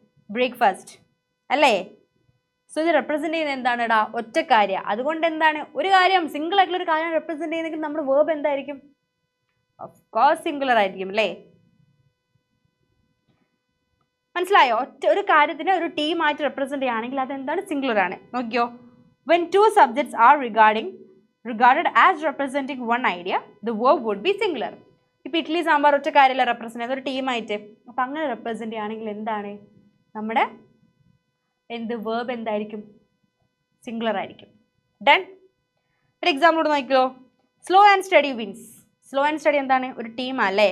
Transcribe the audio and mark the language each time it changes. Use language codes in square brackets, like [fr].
[ml] Breakfast അല്ലേ? So ഇത് represent ചെയ്യുന്നത് എന്താണെടാ? ഒറ്റ കാര്യം. അതുകൊണ്ട് എന്താണ്? ഒരു കാര്യം, സിംഗിൾ ആയിട്ടുള്ള ഒരു കാര്യം റെപ്രസെൻറ്റ് ചെയ്യുന്നെങ്കിൽ നമ്മുടെ വേർബ് എന്തായിരിക്കും? [en] of course [ml] സിംഗുലർ ആയിരിക്കും അല്ലേ? മനസ്സിലായോ? ഒരു കാര്യത്തിനെ ഒരു ടീമായിട്ട് റെപ്രസെൻറ്റ് ചെയ്യുകയാണെങ്കിൽ അതെന്താണ്? സിംഗുലർ ആണ്. നോക്കിയോ. [en] When two subjects are regarded as representing one idea, the verb would be singular. [ml] ഇപ്പോൾ ഇഡ്ഡലി സാമ്പാർ ഒറ്റ കാര്യമല്ല റെപ്രസെൻറ്റ് ചെയ്യുന്നത്, ഒരു ടീമായിട്ട്. അപ്പോൾ അങ്ങനെ റെപ്രസെൻറ്റ് ചെയ്യുകയാണെങ്കിൽ എന്താണ് നമ്മുടെ വേർബ് എന്തായിരിക്കും? സിംഗുലർ ആയിരിക്കും. ഡൺ. ഒരു എക്സാമ്പിൾ കൂടെ നോക്കിയോ. [en] Slow and steady wins. Slow and steady [ml] എന്താണ്? ഒരു ടീമല്ലേ?